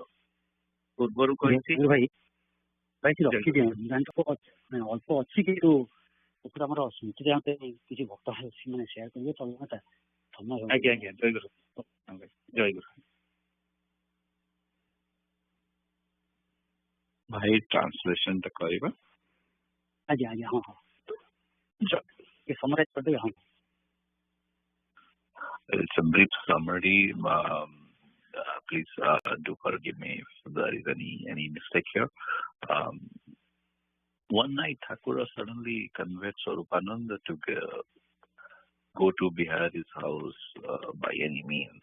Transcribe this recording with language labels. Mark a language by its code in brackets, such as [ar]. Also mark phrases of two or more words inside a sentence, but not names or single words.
[or] ପୂର୍ବରୁ କହିଛି, ଅଳ୍ପ ଅଛି, କିନ୍ତୁ ଆମର ଶୁଣିଛି କିଛି ଭକ୍ତ ମାନେ ସେୟାର କରିବେ ତମେ। ଆଜ୍ଞା, ଜୟ ଗୁରୁ। ଜୟ ଗୁରୁ। [hi] भाई ट्रांसलेशन तो करेगा [or] ଆଜ୍ଞା ଆଜ୍ଞା ହଁ ହଁ ଟିକେ ସମରାଇଜ୍ କରିଦେବେ ହଁ [en] It's a brief summary. Please do forgive me if there is any mistake here. One night, Thakura suddenly convinced Swarupananda to go to Bihari's house by any means.